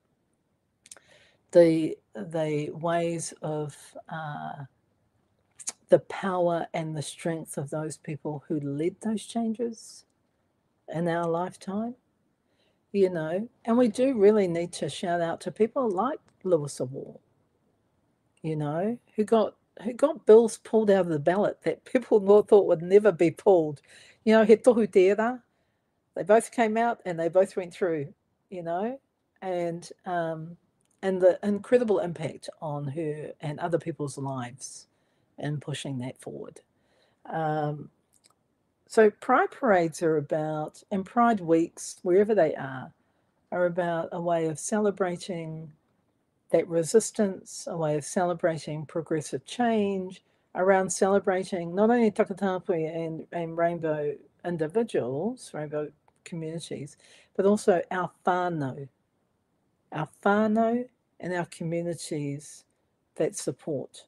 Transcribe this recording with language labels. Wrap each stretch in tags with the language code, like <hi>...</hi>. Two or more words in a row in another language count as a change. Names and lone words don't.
<en>the ways of the power and the strength of those people who led those changes in our lifetime, you know, and we do really need to shout out to people like Lewis Award, you know, who got bills pulled out of the ballot that people thought would never be pulled. You know,</en> <mi>he tohu tērā,</mi> <en>they both came out and they both went through, you know, and the incredible impact on her and other people's lives in pushing that forward. So Pride Parades are about, and Pride Weeks, wherever they are about a way of celebrating that resistance, a way of celebrating progressive change, around celebrating not only takatāpui and rainbow individuals, rainbow communities, but also our whānau and our communities that support.</en>